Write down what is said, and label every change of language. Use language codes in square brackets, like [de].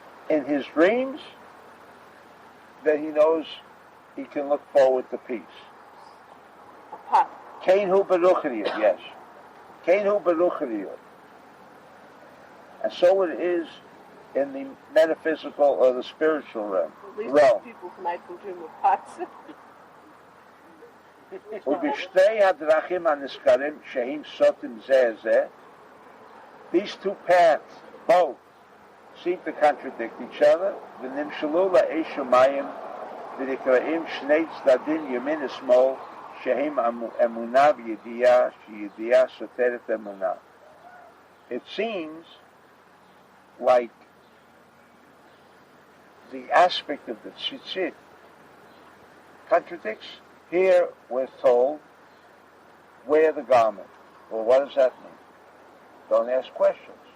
[en] In his dreams, that he knows he can look forward to peace. A pot. [he] Kain hu beruchriyut, yes. Kain hu beruchriyut. [en] And so it is in the metaphysical or the spiritual realm. At least people tonight will dream of pots. [he] ובשתי הדרכים הנזכרים שהם סותרים זה זה, [en] these two paths both seem to contradict each other, [he] ונמשלו לאש ומים ונקראים שני צדדים ימין ושמאל שהם אמונה וידיעה שידיעה סותרת אמונה. [en] It seems like the aspect of the tzitzit contradicts. Here we're told, wear the garment. Well, what does that mean? Don't ask questions.